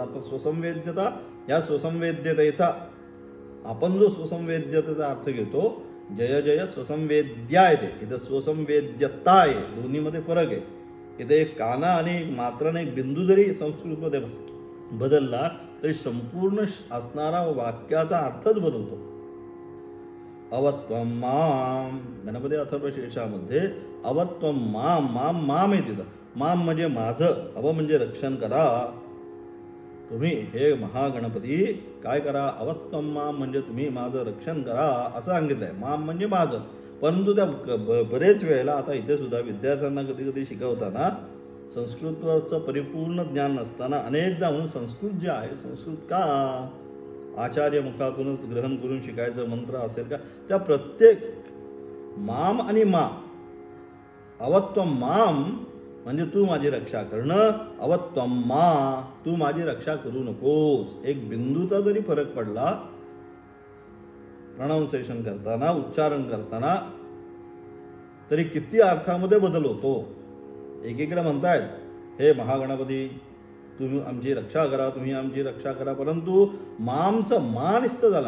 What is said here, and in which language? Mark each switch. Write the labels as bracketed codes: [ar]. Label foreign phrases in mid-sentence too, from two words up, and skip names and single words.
[mr] पण स्वसंवेद्यता या स्वसंवेद्यतेचा आपण जो स्वसंवेद्यतेचा अर्थ घेतो जय जय स्वसंवेद्या येते, इथं स्वसंवेद्यता आहे, दोन्हीमध्ये फरक आहे. इथे एक काना आणि एक मात्रा आणि एक बिंदू जरी संस्कृतमध्ये बदलला तरी संपूर्ण असणारा वाक्याचा अर्थच बदलतो. [sa] अवत्वम माम [mr] गणपती अथर्वशीर्षामध्ये [sa] अवत्वम माम माम माम [mr] आहे तिथं. माम म्हणजे माझं, अव म्हणजे रक्षण करा तुम्ही हे महागणपती काय करा, [sa] अवत्वम माम [mr] म्हणजे तुम्ही माझं रक्षण करा असं सांगितलंय. माम म्हणजे माझं. परंतु त्या बरेच वेळेला आता इथे सुद्धा विद्यार्थ्यांना कधी कधी शिकवताना संस्कृतचं परिपूर्ण ज्ञान नसताना अनेकदा म्हणून संस्कृत जे आहे संस्कृत का आचार्य मुखातूनच ग्रहण करून शिकायचं मंत्र असेल का, त्या प्रत्येक माम आणि मा [sa] अवत्वम माम [mr] म्हणजे तू माझी रक्षा करणं, [sa] अवत्वम मा [mr] तू माझी रक्षा करू नकोस. एक बिंदूचा जरी फरक पडला प्रोनाउन्सिएशन करताना उच्चारण करताना तरी किती अर्थामध्ये बदल होतो. एकीकडे म्हणतायत हे महागणपती तुम्ही आमची रक्षा करा, तुम्ही आमची रक्षा करा, परंतु मामचं मा निस्त झालं.